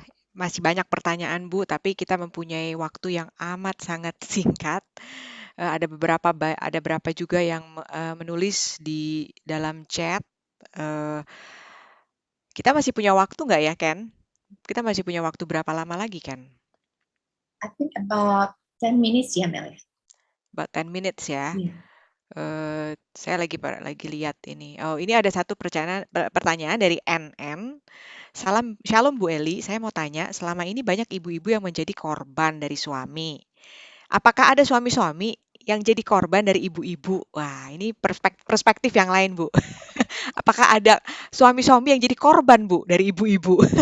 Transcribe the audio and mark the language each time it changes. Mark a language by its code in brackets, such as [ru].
[id] Masih banyak pertanyaan Bu, tapi kita mempunyai waktu yang amat sangat singkat. Ada beberapa juga yang menulis di dalam chat. Kita masih punya waktu nggak ya, Ken? Kita masih punya waktu berapa lama lagi, Ken? [en] I think about 10 minutes ya, Mel. About 10 minutes ya. Yeah. [id] Saya lagi lihat ini. Oh, ini ada satu pertanyaan dari NN. Shalom Bu Eli, saya mau tanya, selama ini banyak ibu-ibu yang menjadi korban dari suami. Apakah ada suami-suami yang jadi korban dari ibu-ibu? Wah, ini perspektif yang lain, Bu. Apakah ada suami-suami yang jadi korban, Bu, dari ibu-ibu?